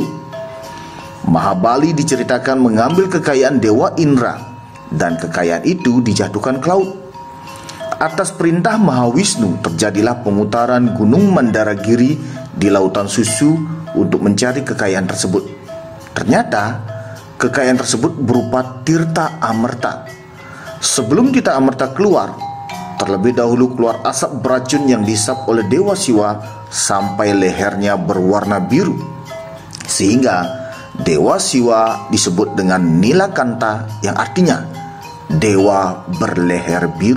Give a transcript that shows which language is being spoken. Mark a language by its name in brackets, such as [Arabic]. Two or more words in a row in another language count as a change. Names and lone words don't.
[Indonesian] Mahabali diceritakan mengambil kekayaan Dewa Indra, dan kekayaan itu dijatuhkan ke laut. Atas perintah Mahawisnu terjadilah pemutaran Gunung Mandaragiri di lautan susu untuk mencari kekayaan tersebut. Ternyata kekayaan tersebut berupa tirta amerta. Sebelum tirta amerta keluar, terlebih dahulu keluar asap beracun yang dihisap oleh Dewa Siwa sampai lehernya berwarna biru, sehingga Dewa Siwa disebut dengan Nilakanta, yang artinya dewa berleher biru.